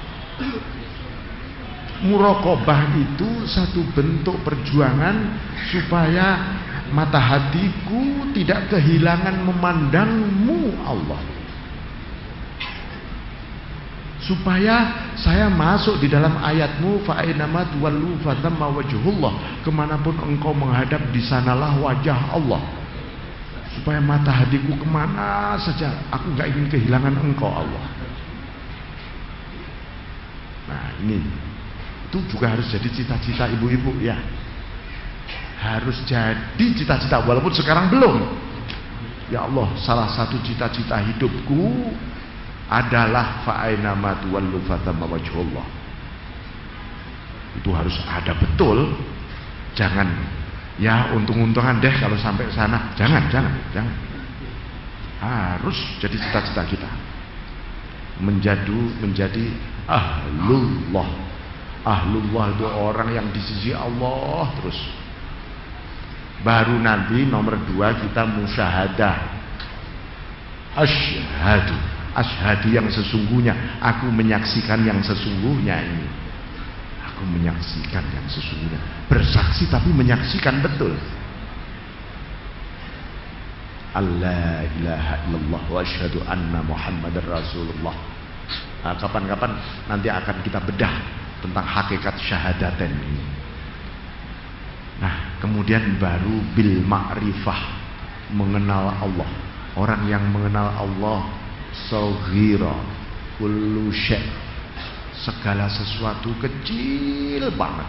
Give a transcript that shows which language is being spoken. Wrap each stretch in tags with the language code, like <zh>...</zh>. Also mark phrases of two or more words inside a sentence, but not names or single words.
<id>Muraqabah itu satu bentuk perjuangan supaya mata hatiku tidak kehilangan memandangmu Allah, supaya saya masuk di dalam ayatmu</id> <ar>فأينما تولوا فثم وجه الله,</ar> <id>kemanapun engkau menghadap di sanalah wajah Allah, supaya mata hatiku kemana saja aku nggak ingin kehilangan engkau Allah. Nah, ini itu juga harus jadi cita-cita ibu-ibu ya, harus jadi cita-cita walaupun sekarang belum. Ya Allah, salah satu cita-cita hidupku adalah</id> <ar>فأينما تولوا فثم وجه الله.</ar> <id>Itu harus ada betul. Jangan ya untung-untungan deh kalau sampai sana. Jangan. Harus jadi cita-cita kita menjadi ahlullah. Ahlullah itu orang yang di sisi Allah terus. Baru nanti nomor 2 kita musyahadah. Asyhadu yang sesungguhnya. Aku menyaksikan yang sesungguhnya ini. Aku menyaksikan yang sesungguhnya. Bersaksi tapi menyaksikan betul.</id> <ar>الله إله إلا الله وأشهد أن محمدا رسول الله.</ar> <id>Nah, kapan-kapan nanti akan kita bedah tentang hakikat syahadaten ini. Nah, kemudian baru</id> <ar>بالمعرفة,</ar> <id>mengenal Allah. Orang yang mengenal Allah,</id> <ar>صغر كل شيء',</ar> <id>segala sesuatu kecil banget.</id>